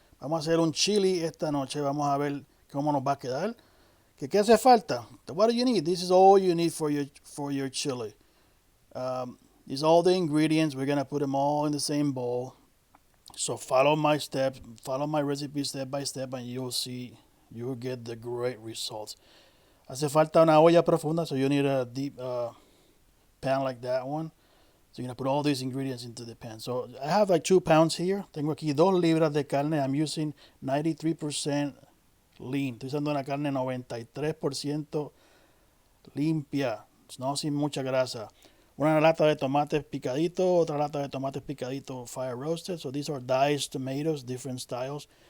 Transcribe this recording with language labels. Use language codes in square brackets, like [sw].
[es] Vamos a hacer un chili esta noche, vamos a ver cómo nos va a quedar. ¿Qué hace falta? [en] What do you need? This is all you need for your chili. These are all the ingredients. We're gonna put them all in the same bowl. So follow my steps, follow my recipe step by step, and you'll get the great results. [es] Hace falta una olla profunda, [en] so you need a deep pan like that one. So you're gonna put all these ingredients into the pan. So I have like 2 pounds here. [es] Tengo aquí 2 libras de carne. [en] I'm using 93% lean. [es] Estoy usando una carne 93% limpia, no sin mucha grasa. Una lata de tomates picadito, otra lata de tomates picadito fire roasted. [en] So these are diced tomatoes, different styles.